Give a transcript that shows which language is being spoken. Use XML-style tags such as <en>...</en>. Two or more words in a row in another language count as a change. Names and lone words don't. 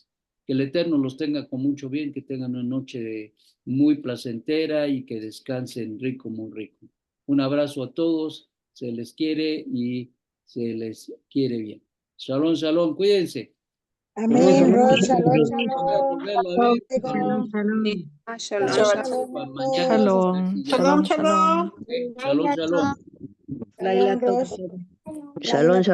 <es>Que el Eterno los tenga con mucho bien, que tengan una noche muy placentera y que descansen rico, muy rico. Un abrazo a todos, se les quiere y se les quiere bien.</es> <he>שלום, שלום,</he> <es>cuídense.</es> <he>אמן, Rosh, שלום,</he> <es>Voy a volverlo a ver.</es> <he>shalom. Shalom, Shalom, shalom.</he> <es>shalom a Mañana. todos.</es> <he>שלום, שלום, שלום. שלום, שלום. שלום, Rosh. שלום, שלום.</he>